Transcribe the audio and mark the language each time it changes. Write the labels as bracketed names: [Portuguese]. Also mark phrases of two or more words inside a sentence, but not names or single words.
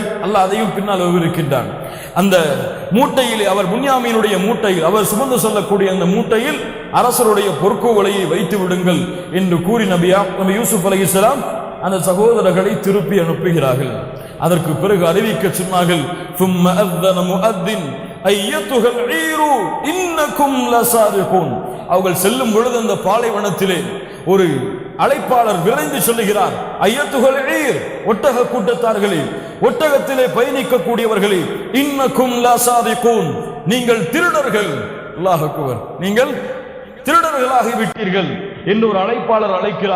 [Tamil] அல்லாஹ் அதையும் பின்னால் விவரிக்கின்றான். அந்த மூட்டையில், அவர் புன்யாமீனுடைய மூட்டையில், அவர் சுமந்து சொல்லக்கூடிய அந்த மூட்டையில் அரசருடைய பொற்கூவளையை வைத்து விடுங்கள் என்று கூறி நபி யூசுப் அலைஹிஸ்ஸலாம் அந்த சகோதரர்களை திருப்பி அனுப்புகிறார்கள். அதற்கு பிறகு அறிவிக்க சொன்னார்கள், [Arabic] ثم أذن مؤذن أيتها العير إنكم لسارقون. [Tamil] அவர்கள் செல்லும் பொழுது அந்த பாலைவனத்திலே ஒரு அழைப்பாளர் விரைந்து சொல்லுகிறார், [Arabic] أيتها العير, [Tamil] ஒட்டக கூட்டத்தார்களே, ஒட்டகத்திலே பயணிக்கக்கூடியவர்களே, [Arabic] إنكم لصادقون, [Tamil] நீங்கள் திருடர்கள், [Arabic] الله أكبر, [Tamil] நீங்கள் திருடர்களாகி விட்டீர்கள் என்று ஒரு அழைப்பாளர் அழைக்கிறார்.